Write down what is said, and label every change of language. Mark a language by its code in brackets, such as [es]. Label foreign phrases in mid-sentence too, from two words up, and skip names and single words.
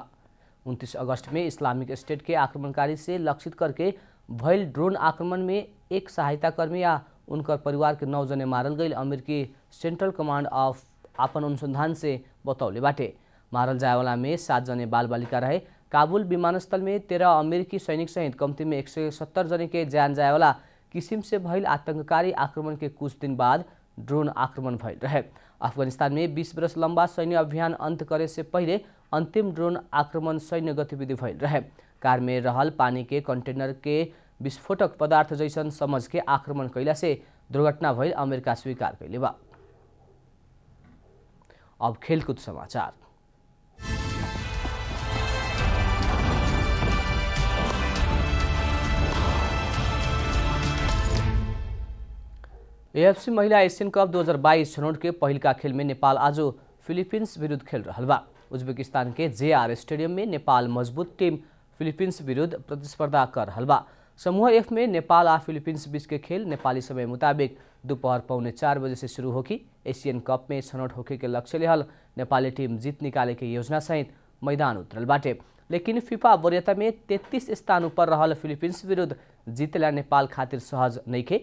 [bho] 29 अगस्त में इस्लामिक स्टेट के आक्रमणकारी से लक्षित करके भयल ड्रोन आक्रमण में एक सहायता कर्मी या उनकर परिवार के 9 जने मारल गई अमेरिकी सेंट्रल कमांड ऑफ आपन अनुसंधान से बतौले बाटे। मारल जाएवाला में 7 जने बाल बालिका रहे। काबुल विमानस्थल में 13 अमेरिकी सैनिक सहित कम्ती में 170 जने के जान जाएवाला किसिम से भयल आतंककारी आक्रमण के कुछ दिन बाद ड्रोन आक्रमण भइल रहे। अफगानिस्तान में 20 वर्ष लंबा सैन्य अभियान अंत करे से पहले अंतिम ड्रोन आक्रमण सैन्य गतिविधि भइल रहे। कार में रहल पानी के कंटेनर के विस्फोटक पदार्थ जैसन समझ के आक्रमण कैला से दुर्घटना भइल अमेरिका स्वीकार कैले बा। अब खेलकूद समाचार। एएफसी महिला एशियन कप 2022 छनौट के पहिलका खेल में नेपाल आज फिलिपिन्स विरुद्ध खेल रहल बा। उज्बेकिस्तान के जेआर स्टेडियम में नेपाल मजबूत टीम फिलिपिन्स विरुद्ध प्रतिस्पर्धा कर रहल बा। समूह एफ में नेपाल आ फिलिपिन्स बीच के खेल नेपाली समय मुताबिक दोपहर 3:45 बजे से शुरू होगी। एशियन कप में छनौट होके के लक्ष्य लेहल नेपाली टीम जीत निकाले के योजना सहित मैदान उतरल बाटे, लेकिन फीफा वरीयता में 33 स्थान ऊपर रहल फिलिपिन्स विरुद्ध जीतला नेपाल खातिर सहज नइखे।